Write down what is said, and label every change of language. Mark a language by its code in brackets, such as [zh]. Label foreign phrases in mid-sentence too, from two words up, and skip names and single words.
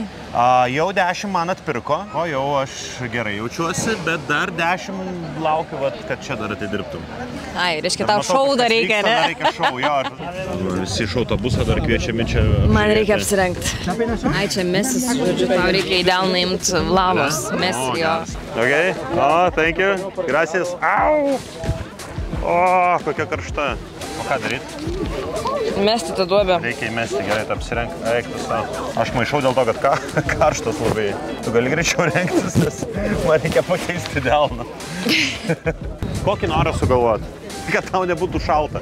[lt] Jau 10 man atpirko, o jau aš gerai jaučiuosi, bet dar 10 laukiu, kad čia dar atidirbtum. Ai, reiškia, tau šou dar reikia, ne? Dar reikia šou, jo. Visi iš autobusą dar kviečiami čia. Man reikia apsirengti. Ai, čia mesis, žodžiu, tau reikia į delną imti lavos. Mesi, jo. [en] Okay, thank you. [lt] Gracias. Au! O, kokia karšta. O ką daryti? Mesti tą duobę. Reikia įmesti, gerai, apsirengti. Eiktų savo. Aš maišau dėl to, kad karštas labai. Tu gali greičiau rengtis, nes man reikia pakeisti delną. Kokį norą sugalvoti? Kad tau nebūtų šalta.